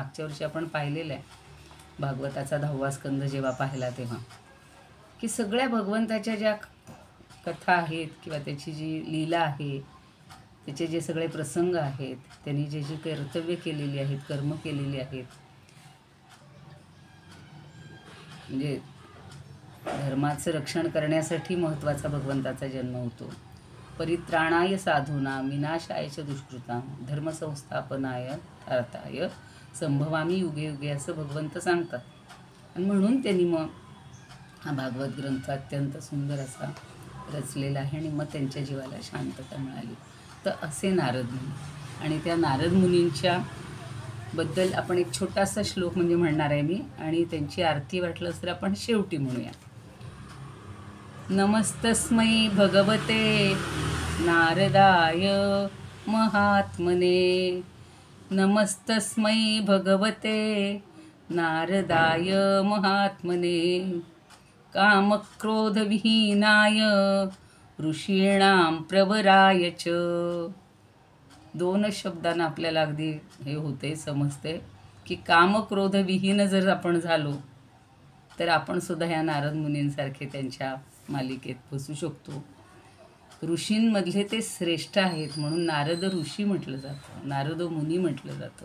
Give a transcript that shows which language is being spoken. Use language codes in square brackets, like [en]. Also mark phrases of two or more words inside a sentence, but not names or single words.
[mr] मागच्या वर्षी आपण पाहिलेलं आहे भागवताचा 10वा स्कंद जेव्हा पाहिला तेव्हा, की सगळ्या भगवंताच्या ज्या कथा आहेत किंवा त्याची जी लीला आहे, त्याचे जे सगळे प्रसंग आहेत, त्यांनी जे जी कर्तव्य केलेली आहेत, कर्म केलेली आहेत, म्हणजे धर्माचं रक्षण करण्यासाठी महत्त्वाचा भगवंताचा जन्म होतो. [sa] परित्राणाय साधूनां विनाशाय च दुष्कृतां धर्मसंस्थापनाय अर्थाय संभवामी युगे युगे [mr] असं भगवंत सांगतात. आणि म्हणून त्यांनी मग हा भागवत ग्रंथ अत्यंत सुंदर असा रचलेला आहे आणि मग त्यांच्या जीवाला शांतता मिळाली. तर असे नारद मुनी, आणि त्या नारद मुनींच्या बद्दल आपण एक छोटासा श्लोक म्हणजे म्हणणार आहे मी, आणि त्यांची आरती वाटलं तर आपण शेवटी म्हणूया. [sa] नमस्तस्मै भगवते नारदाय महात्मने, नमस्तस्मै भगवते नारदाय महात्मने, कामक्रोधविहीनाय ऋषीणां प्रवराय च. [mr] दोनच शब्दांना आपल्याला अगदी हे होते, समजते की कामक्रोध विहीन जर आपण झालो तर आपण सुद्धा ह्या नारद मुनींसारखे त्यांच्या मालिकेत बसू शकतो. ऋषींमधले ते श्रेष्ठ आहेत म्हणून नारद ऋषी म्हटलं जातं, नारद मुनी म्हटलं जातं.